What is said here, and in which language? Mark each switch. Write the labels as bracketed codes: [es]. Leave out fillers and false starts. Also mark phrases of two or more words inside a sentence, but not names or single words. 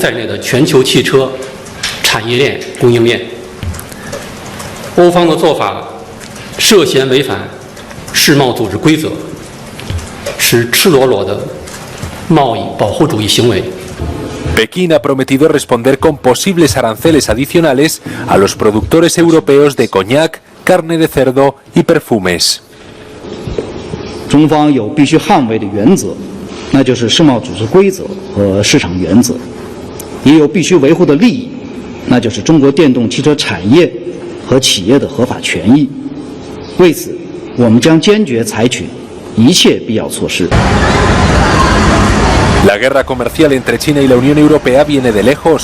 [es] ha prometido responder con posibles aranceles adicionales a los productores europeos de coñac, carne de cerdo y perfumes. [zh] 中方有必须捍卫的原则，那就是世贸组织规则和市场原则，也有必须维护的利益，那就是中国电动汽车产业和企业的合法权益。为此，我们将坚决采取一切必要措施。 [es] La guerra comercial entre China y la Unión Europea viene de lejos.